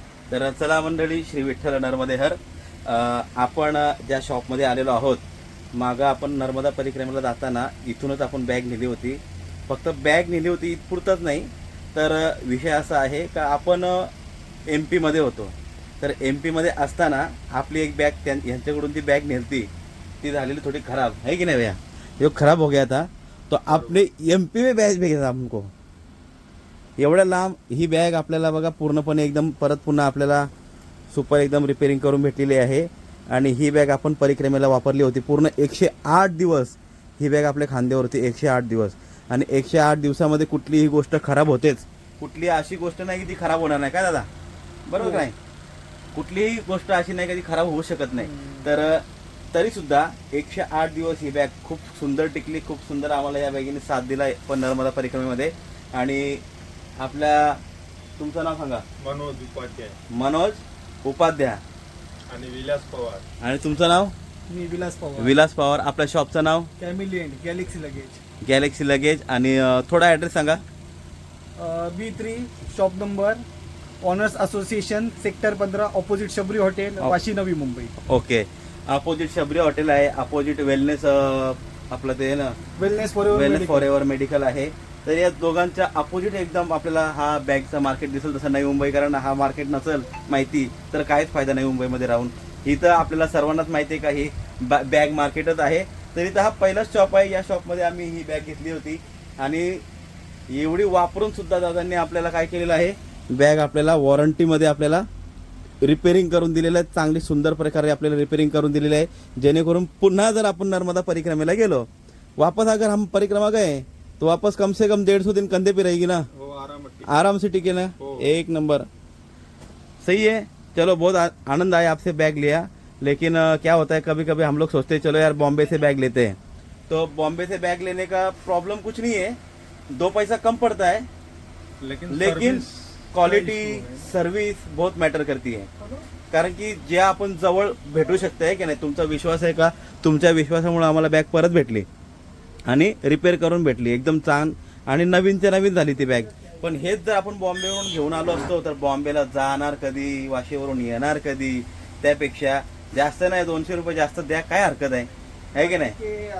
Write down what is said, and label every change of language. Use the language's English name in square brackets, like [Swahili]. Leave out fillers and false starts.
[Marathi] तर चला मंडळी, श्री विठ्ठल नर्मदे हर. आपण ज्या शॉपमध्ये आलेलो आहोत, मागं आपण नर्मदा परिक्रमेला जाताना इथूनच आपण बॅग नेली होती. फक्त बॅग नेली होती इथपुरतंच नाही, तर विषय असा आहे का आपण MP मध्ये होतो. तर MP मध्ये असताना आपली एक बॅग यांच्याकडून ती बॅग नेलती, ती झालेली थोडी खराब [Hindi] है कि नहीं भैया? ये खराब हो गया था, तो आपने MP में बॅग भेजा हमको. [Marathi] एवढ्या लांब ही बॅग आपल्याला बघा पूर्णपणे एकदम परत पुन्हा आपल्याला सुपर एकदम रिपेअरिंग करून भेटलेली आहे. आणि ही बॅग आपण परिक्रमेला वापरली होती पूर्ण 108 दिवस. ही बॅग आपल्या खांद्यावरती 108 दिवस, आणि 108 दिवसामध्ये कुठलीही गोष्ट खराब होतेच. कुठली अशी गोष्ट नाही की ती खराब होणार नाही, काय दादा बरोबर का नाही? कुठलीही गोष्ट अशी नाही का ती खराब होऊ शकत नाही. तर तरी सुद्धा 108 दिवस ही बॅग खूप सुंदर टिकली. खूप सुंदर आम्हाला या बॅगीने साथ दिला पण नर्मदा परिक्रमेमध्ये. आणि आपल्या तुमचं नाव सांगा. मनोज उपाध्याय. मनोज उपाध्याय. आणि विलास पवार. आणि तुमचं नाव. मी विलास पवार. विलास पवार. आपल्या शॉपचं नाव. कॅमिलियन गॅलेक्सी लगेज. Galaxy luggage. आणि थोडा ॲड्रेस सांगा. B3 shop number honours association sector 15 opposite Shabari hotel Vashi Navi Mumbai. Okay. Opposite Shabari hotel आहे. अपोजिट वेलनेस आपलं ते ना वेलनेस फॉर एव्हर मेडिकल आहे. तर या दोघांच्या अपोजिट एकदम आपल्याला हा बॅगचा मार्केट दिसेल. तसं नवी मुंबईकरांना हा मार्केट नसेल माहिती तर काहीच फायदा नाही मुंबईमध्ये राहून. इथं आपल्याला सर्वांनाच माहिती आहे का ही बॅग मार्केटच आहे. तर इथं हा पहिलाच शॉप आहे. या शॉपमध्ये आम्ही ही बॅग घेतली होती आणि एवढी वापरून सुद्धा दादांनी आपल्याला काय केलेलं आहे, बॅग आपल्याला वॉरंटीमध्ये आपल्याला रिपेअरिंग करून दिलेलं आहे. चांगली सुंदर प्रकारे आपल्याला रिपेअरिंग करून दिलेलं आहे, जेणेकरून पुन्हा जर आपण नर्मदा परिक्रमेला गेलो, [Hindi] वापस अगर हम परिक्रमा गए तो वापस कम से कम 150 दिन कंधे पे रहेगी ना. [Marathi] हो आरामात. [Hindi] आराम से टिके ना. [Marathi] हो. [Hindi] एक नंबर. सही है. चलो बहुत आनंद आया आपसे बैग लिया. लेकिन क्या होता है कभी कभी हम लोग सोचते हैं चलो यार बॉम्बे से बैग लेते हैं. तो बॉम्बे से बैग लेने का प्रॉब्लम कुछ नहीं है, 2 पैसा कम पड़ता है, लेकिन क्वालिटी सर्विस बहुत मॅटर करती है. [Marathi] कारण की जे आपण जवळ भेटू शकते की नाही. तुमचा विश्वास आहे का? तुमच्या विश्वासामुळे आम्हाला बॅग परत भेटली आणि रिपेअर करून भेटली एकदम छान आणि नवीनच्या नवीन झाली ती बॅग. पण हेच जर आपण बॉम्बेवरून घेऊन आलो असतो तर बॉम्बेला जाणार कधी, वाशीवरून येणार कधी, त्यापेक्षा जास्त नाही 200 रुपये जास्त द्या, काय हरकत आहे की नाही.